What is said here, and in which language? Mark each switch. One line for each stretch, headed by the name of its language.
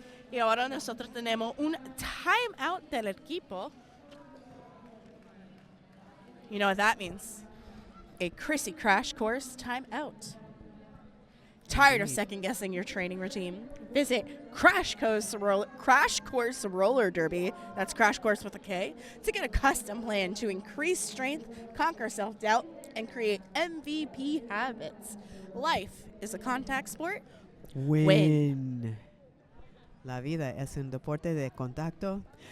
Spanish: Y ahora nosotros tenemos un timeout del equipo.
English: You know what that means? A Chrissy Crash Course timeout. Tired of second-guessing your training routine? Visit Crash Course Roller Derby, that's Crash Course with a K, to get a custom plan to increase strength, conquer self-doubt, and create MVP habits. Life is a contact sport. Win.
Spanish: La vida es un deporte de contacto.